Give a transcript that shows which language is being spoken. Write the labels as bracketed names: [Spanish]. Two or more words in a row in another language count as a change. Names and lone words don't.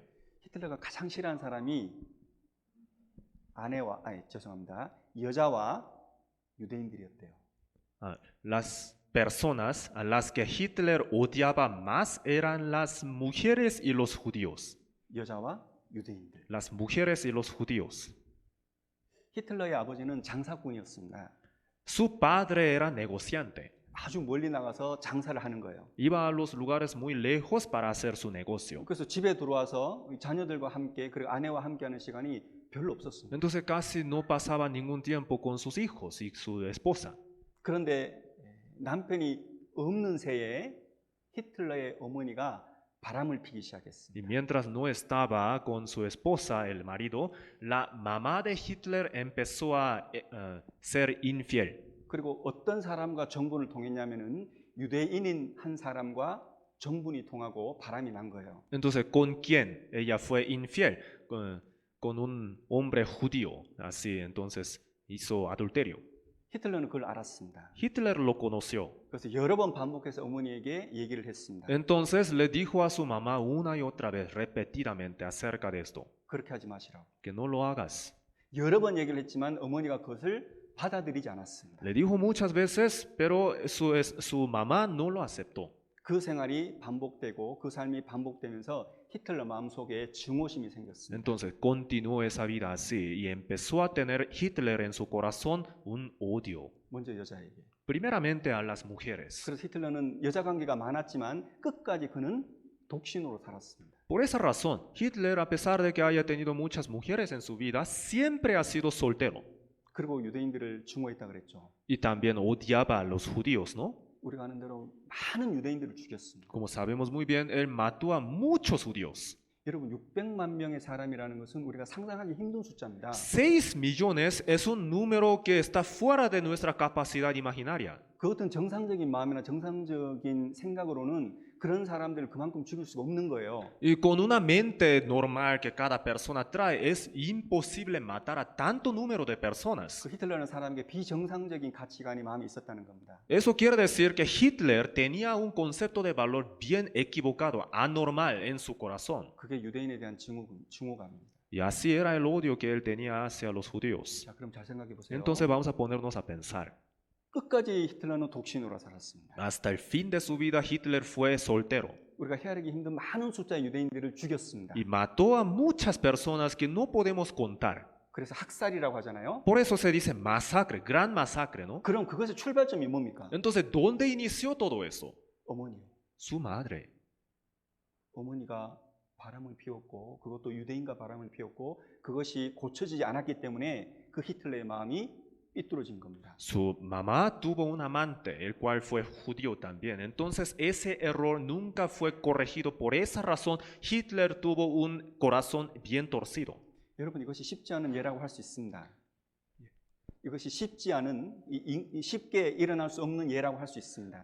[Korean] 히틀러가 가장 싫어하는 사람이 여자와 유대인들이었대요. [Spanish] Las personas a las que Hitler odiaba más eran las mujeres y los judíos. [Korean] 여자와 유대인들. [Spanish] Las mujeres y los judíos. [Korean] 히틀러의 아버지는 장사꾼이었습니다. [Spanish] Su padre era negociante. [Korean] 아주 멀리 나가서 장사를 하는 거예요. [Spanish] Iba a los lugares muy lejos para hacer su negocio. [Korean] 그래서 집에 들어와서 자녀들과 함께 그리고 아내와 함께하는 시간이 별로 없었습니다. [Spanish] Entonces casi no pasaba ningún tiempo con sus hijos y su esposa. [Korean] 그런데 남편이 없는 새에 히틀러의 어머니가 바람을 피기 시작했습니다. [Spanish] Y mientras no estaba con su esposa, el marido, la mamá de Hitler empezó a ser infiel. [Korean] 그리고 어떤 사람과 정분을 통했냐면은 유대인인 한 사람과 정분이 통하고 바람이 난 거예요. [Spanish] Entonces, ¿con quién ella fue infiel? Con un hombre judío. Así, entonces hizo adulterio. [Korean] 히틀러는 그걸 알았습니다. [Spanish] Hitler lo conoció. [Korean] 그래서 여러 번 반복해서 어머니에게 얘기를 했습니다. [Spanish] Entonces le dijo a su mamá una y otra vez, repetidamente, acerca de esto. [Korean] 그렇게 하지 마시라고. [Spanish] Que no lo hagas. [Korean] 여러 번 얘기를 했지만 어머니가 그것을 받아들이지 않았습니다. [Spanish] Le dijo muchas veces, pero su mamá no lo aceptó. [Korean] 그 생활이 반복되고 그 삶이 반복되면서 히틀러 마음속에 증오심이 생겼습니다. [Spanish] Entonces continuó esa vida así y empezó a tener Hitler en su corazón un odio. [Korean] 먼저 여자에게. [Spanish] Primeramente a las mujeres. [Korean] 그래서 히틀러는 여자 관계가 많았지만 끝까지 그는 독신으로 살았습니다. [Spanish] Por esa razón, Hitler, a pesar de que haya tenido muchas mujeres en su vida, siempre ha sido soltero. [Korean] 그리고 유대인들을 증오했다 그랬죠. [Spanish] Y también odiaba a los judíos, ¿no? [Korean] 우리가 아는 대로 많은 유대인들을 죽였습니다. [Spanish] Como sabemos muy bien, él mató a muchos judíos. [Korean] 여러분 600만 명의 사람이라는 것은 우리가 상상하기 힘든 숫자입니다. [Spanish] 6 millones es un número que está fuera de nuestra capacidad imaginaria. [Korean] 그 어떤 정상적인 마음이나 정상적인 생각으로는 그런 사람들을 그만큼 죽일 수가 없는 거예요. [Spanish] Y con una mente normal que cada persona trae, es imposible matar a tanto número de personas. [Korean] 그 히틀러는 사람에게 비정상적인 가치관이 마음에 있었다는 겁니다. [Spanish] Eso quiere decir que Hitler tenía un concepto de valor bien equivocado, anormal en su corazón. [Korean] 그게 유대인에 대한 증오감입니다. [Spanish] Y así era el odio que él tenía hacia los judíos. [Korean] 자, 그럼 잘 생각해 보세요. [Spanish] Entonces vamos a ponernos a pensar. [Korean] 끝까지 히틀러는 독신으로 살았습니다. [Spanish] Hasta el fin de su vida Hitler fue soltero [Korean] 우리가 헤아리기 힘든 많은 숫자의 유대인들을 죽였습니다. [Spanish] y mató a muchas personas que no podemos contar. [Korean] 그래서 학살이라고 하잖아요. [Spanish] Por eso se dice masacre, gran masacre, ¿no? [Korean] 그럼 그것의 출발점이 뭡니까? [Spanish] Entonces, ¿dónde inició todo eso? [Korean] 어머니요. [Spanish] Su madre. [Korean] 어머니가 바람을 피웠고 그것도 유대인과 바람을 피웠고 그것이 고쳐지지 않았기 때문에 그 히틀러의 마음이 삐뚤어진 겁니다. [Spanish] Su mamá tuvo un amante, el cual fue judío también. Entonces, ese error nunca fue corregido. Por esa razón, Hitler tuvo un corazón bien torcido. [Korean] 여러분 이것이 쉽지 않은 예라고 할 수 있습니다. 이것이 쉽지 않은 쉽게 일어날 수 없는 예라고 할 수 있습니다.